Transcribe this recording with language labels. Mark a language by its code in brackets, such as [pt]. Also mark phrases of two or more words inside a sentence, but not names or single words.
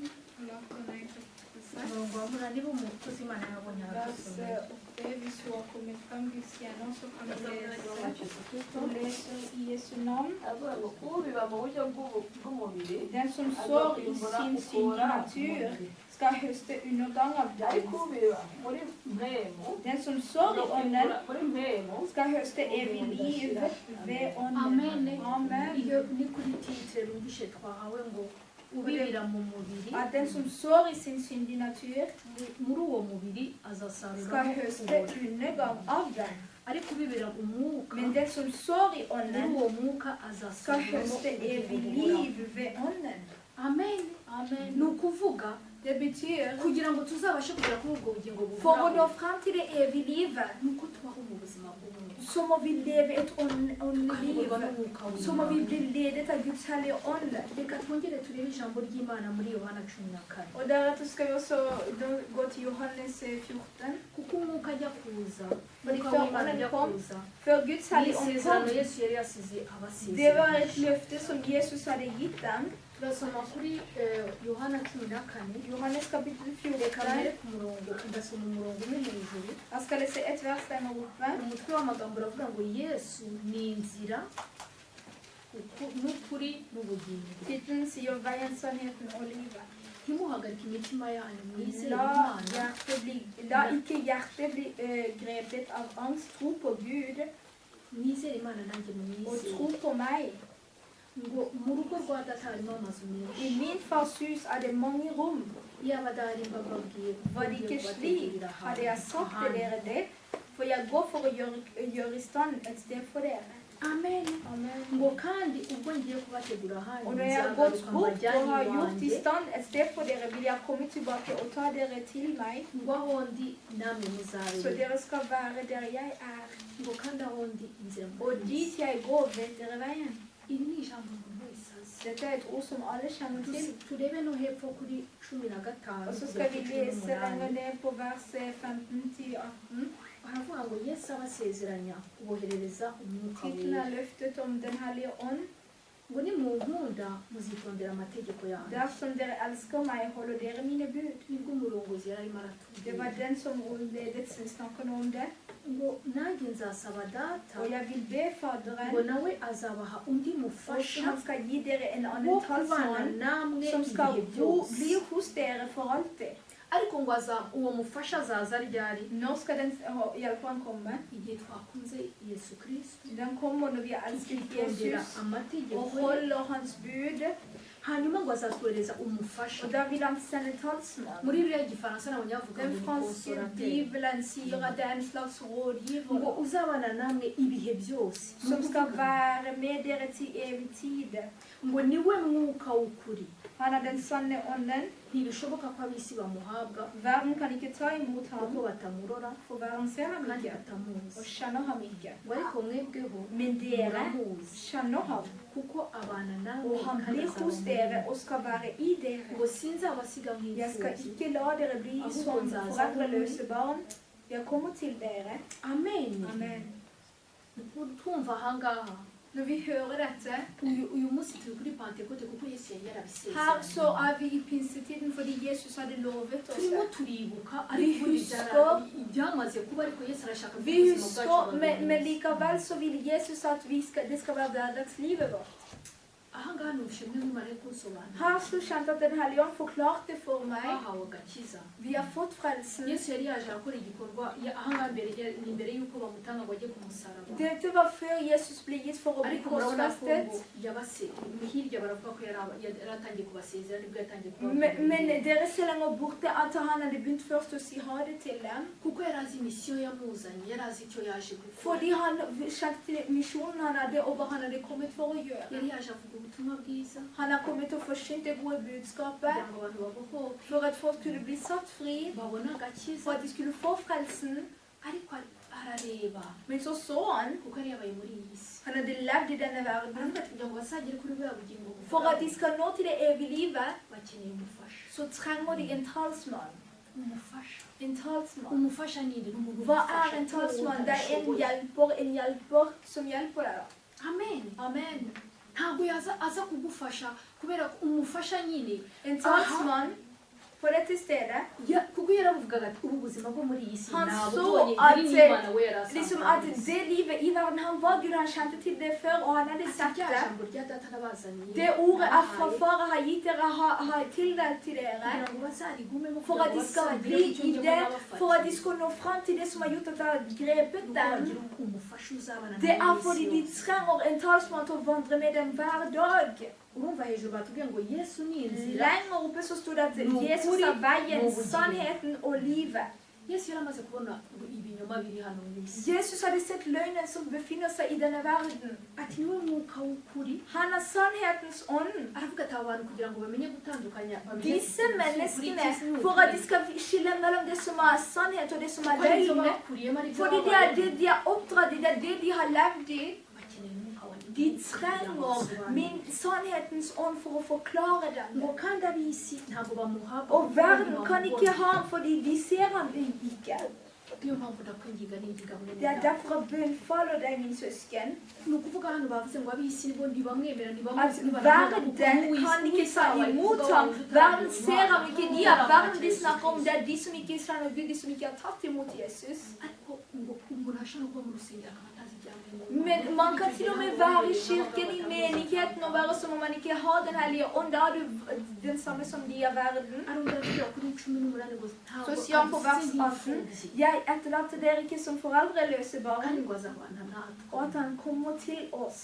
[no] Galaterne kapittel 6. [rw] umurongo wa munani b'umukozi imana yabonye [no] Vers [rw] aradusomera [no] 8, hvis du har kommet frem Guds kjenner, så kan du lese. Du leser i Jesu navn. [rw] avuga ngo ubiba mu buryo bw'umubiri [no] Den som sår i sin syndige natur, skal høste undergang av [rw] ariko [no] den. [rw] ubiba muri mpemu [no] Den som sår i ånden, [rw] muri mpemu [no] skal høste evig liv ved ånden. [rw] amen [no] Amen. [rw] iyo ni kuri titire numvishe twahawe ngo ubibira mu mubiri [no] At den som sår i sin syndige natur, [rw] muri uwo mubiri azasarura [no] skal høste undergang av den. [rw] ariko ubibira umwuka [no] Men den som sår i [rw] muri [no] ånden, [rw] uwo mwuka [no] skal [rw] azasarura [no] høste evig liv ved ånden. [rw] amen [no] Amen. [rw] ni ukuvuga [no] Det betyr, [rw] kugira ngo tuzabashe kugera kuri ubwo bugingo [no] for å nå [rw] buhoraho [no] frem til det evige livet, [rw] ni uko tubaho mu buzima bw'umwuka [no] så må vi leve et åndelig liv. [rw] tukayoborwa n'umwuka [no] Så må vi [rw] w'imana [no] bli ledet av Guds hellige ånd. [rw] reka twongere turebe ijambo ry'imana muri yohana 14 [no] Og deretter skal vi også gå til Johannes 14. [rw] kuko umwuka ajya kuza [no] Fordi [rw] umwuka [no] før [rw] w'imana [no] ånden [rw] ajya [no] kom, [rw] kuza [no] Før Guds hellige ånd [rw] n'isezerano [no] kom, [rw] yesu yari yasize [no] det var et [rw] abasezerano [no] løfte som Jesus hadde gitt dem. [rw] turasoma kuri yohana 14 [no] Johannes kapittel [rw] reka mbere 14. ku murongo ndasoma umurongo umwe hejuru [no] Jeg skal lese et vers der oppe. [rw] umutwe w'amagambo uravuga ngo yesu ni inzira n'ukuri n'ubugingo [no] Tittelen sier 'Veien, sannheten og livet'. [rw] ntimuhagarike imitima yanyu mwizere [no] La, [rw] imana [no] la ikke hjertet bli grepet av angst. Tro på Gud [rw] mwizere imana nanjye [no] og [rw] mwizere [no] tro på meg. [rw] ngo mu rugo rwa data harimo amazu menshi [no] I min fars hus er det mange rom. [rw] yaba adahari mbababwiye [no] Var det ikke slik, hadde jeg sagt til dere det. For jeg går for å gjøre i stand et sted for dere. [rw] amen [no] Amen. [rw] ngo kandi ubwo ngiye kubategura ahandi [no] Og når jeg har gått [rw] nzagaruka [no] bort og [rw] mbajyane [no] har gjort i [rw] iwanjye [no] stand et sted for dere, vil jeg komme tilbake og ta dere til meg, [rw] ngo aho ndi namwe [no] så [rw] muzabera [no] dere skal være der jeg er. [rw] ngo kandi aho ndi inzira [no] Og dit jeg går, vet dere veien. [rw] iri ni ijambo umuntu wese azi [no] Dette er et ord som alle kjenner til. [rw] turebe no hepfo kuri 15 [no] Og så skal vi lese lenger ned på vers 15-18. [rw] haravuga ngo yesu abasezeranya kuboherereza umwuka [no] Tittelen [rw] wera [no] er løftet om Den hellige ånd. [rw] ngo nimunkunda muzitondera amategeko yanjye [no] Dersom dere elsker meg, holder dere mine bud. [rw] nibwo umurongozi yari arimo [no] Det var [rw] aratubwira [no] den som ledet snakker nå om det. [rw] ngo nanjye nzasaba data [no] Og jeg vil be [rw] ngo [no] Faderen, [rw] nawe azabaha undi [no] og [rw] mufasha [no] han skal gi dere en [rw] wo [no] annen [rw] kubana [no] talsmann, [rw] namwe [no] som skal [rw] ibihe [no] bo, [rw] byose [no] bli hos dere for alltid. [rw] ariko ngo uwo mufasha azaza ryari [no] Når skal den hjelperen komme? [rw] igihe twakunze yesu kirisito [no] Den kommer når vi har elsket [rw] tukitondera Jesus amategeko [no] og [rw] ye [no] holder hans bud. [rw] hanyuma ngo azatwohereza umufasha [no] Og da vil han sende talsmann. [rw] muri biriya gifaransa nabonye bavuga ngo [no] Den [rw] ni [no] franske [rw] konsorateri [no] bibelen sier at det er en slags [rw] ngo [no] rådgiver [rw] uzabana namwe ibihe byose [no] som skal være med dere til evig tid. [rw] ngo niwe mwuka w'ukuri [no] Han er den sanne ånden. [rw] ntibishoboka ko ab'isi bamuhabwa [no] Verden kan ikke ta imot ham, [rw] kuko batamurora [no] for verden ser ham [rw] kandi [no] ikke [rw] batamuzi [no] og kjenner ham ikke. [rw] ngo ariko mwebweho [no] Men dere [rw] muramuzi [no] kjenner ham, [rw] kuko abana namwe [no] og han [rw] kandi [no] blir [rw] azaba [no] hos [rw] muri [no] dere [rw] mwe. [no] og skal være i dere. [rw] ngo sinzabasiga [no] Jeg skal [rw] nk'imfubyi [no] ikke la dere bli som foreldreløse barn. Jeg kommer til dere. [rw] amen [no] Amen. [rw] twumva ahangaha [no] Når vi hører dette, [rw] uyu munsi turi kuri pantekote kuko yesu yari [no] her [rw] yarabisezeranye [no] så er vi i pinsetiden fordi Jesus hadde lovet oss [rw] turimo [no] det. [rw] turibuka ariko [no] husker- [rw] byamaze kuba ariko yesu arashaka ko [no] Vi [rw] ubuzima [no] husker, [rw] bwacu [no] men likevel så vil Jesus at det skal være hverdagslivet vårt. [rw] ahangaha numvise mwe mumare kunsobanura [no] Her så kjente at Den hellige ånd forklarte for meg. [rw] bahawe agakiza [no] Vi har fått frelsen. [rw] yesu yari yaje arakora igikorwa ahangaha ni mbere y'uko bamutanga ngo ajye ku musaraba [no] Dette var før Jesus ble gitt for å bli [rw] ariko murabona ko [no] korsfestet. [rw] ngo hirya baravuga ko yari atangiye kubasezera nibwo yatangiye [no] Men dere ser lenger borte at han hadde begynt først å si ha det til dem. [rw] kuko yari azi misiyo yamuzanye yari azi icyo yaje gukora [no] Fordi han kjente til misjonen han hadde, og hva han hadde kommet for å gjøre. [rw] yari yaje avuga ubutumwa bwiza [no] Han har kommet til å forsyne det gode budskapet, [rw] kugira ngo abantu babohoke [no] for at folk skulle bli satt fri, [rw] babone agakiza [no] for at de skulle få frelsen. [rw] ariko arareba [no] Men så han, [rw] kuko yari yabaye muri iyi si [no] han hadde levd i denne verden. [rw] aravuga ati kugira ngo bazagere kuri buriya bugingo [no] For at de skal nå til det evige livet, [rw] bakeneye umufasha [no] så trenger de en talsmann. [rw] umufasha [no] En talsmann. [rw] umufasha ni nde n'umuntu [no] Hva er en talsmann? Det er en hjelper som hjelper deg. [rw] amen [no] Amen. [rw] ntabwo aza kugufasha kubera ko umufasha nyine [no] En talsmann på dette stedet, [rw] kuko yaravugaga ati ubu buzima bwo muri iyi si [no] Han [rw] ntabwo [no] så [rw] tubonye [no] at, [rw] iri n'imana we yari [no] liksom [rw] asanzwe [no] at det livet i verden, han var Gud, han kjente til det før, og han hadde [rw] ati [no] sett [rw] rya [no] det. [rw] jambo rya data nabazaniye [no] Det ordet er fra far har gitt dere, har tildelt til dere. [rw] kugira ngo bazarigumemo [no] For at de skal bli i det, for at de skal nå frem til det som har gjort at det har grepet dem. [rw] umufasha uzabana [no] Det er fordi de trenger en talsmann til å vandre med dem hver dag. [rw] urumva hejuru batubwiye ngo yesu ni inzira [no] Lenger oppe så stod det at Jesus er veien, sannheten og livet. [rw] yesu yari amaze kubona ibinyoma biri hano mu isi [no] Jesus hadde sett løgnen som befinner seg i denne verden. [rw] ati niwe mwuka w'ukuri [no] Han er sannhetens ånd. [rw] aravuga ati aba bantu kugira ngo bamenye gutandukanya [no] Disse menneskene, for at de skal skille mellom det som er sannhet og det som er løgn, fordi det er det de er oppdratt i, det er det de har levd i, de trenger min sannhetens ånd for å forklare dem. [rw] ngo kandi ab'isi ntabwo bamuhabwa [no] Og verden kan ikke ha ham fordi de ser ham ikke. [rw] niyo mpamvu ndakwinginga n'ingiga [no] Det er derfor jeg bønnfaller deg, min søsken, [rw] ni ukuvuga hano bavuze ngo ab'isi nibo ntibamwemera [no] at [rw] ntibamuzi [no] verden kan ikke ta imot ham. Verden ser ham ikke. De er verden de snakker om. Det er de som ikke kjenner Gud, de som ikke har tatt imot Jesus. [rw] ariko ngo umuntu ashobora kuba mu rusengero akaba atazi ibyangombwa [no] Men man kan til og med være i kirken, i menigheten, og være som om man ikke har Den hellige ånd. Da er du den samme som de av verden. [rw] arongera avuga kuri 18 ngo [no] Så sier han på vers 18, jeg etterlater dere ikke som foreldreløse barn, [rw] kandi ngo azabana natwe [no] og at han kommer til oss.